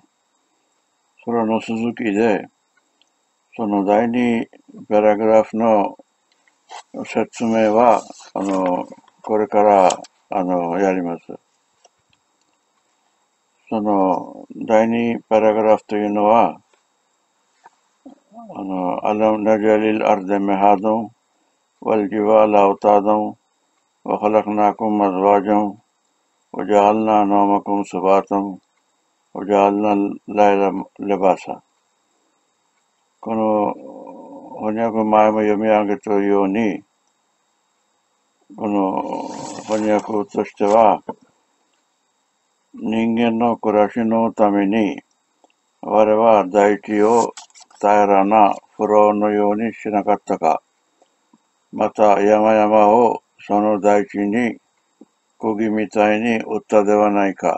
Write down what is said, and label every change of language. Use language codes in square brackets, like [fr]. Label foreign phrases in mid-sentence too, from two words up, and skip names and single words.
[ja] それの続きで、その第2パラグラフの説明は、これから、やります。その第2パラグラフというのは、 [ar] ألم نجعل الأرض مهادا والجبال أوتادا وخلقناكم أزواجا, وجعلنا نومكم سباتا وجعلنا الليل لباسا。 [ja] この翻訳前も読み上げたように、この翻訳としては、人間の暮らしのために、我は大地を平らなフローのようにしなかったか、また山々をその大地に釘みたいに打ったではないか。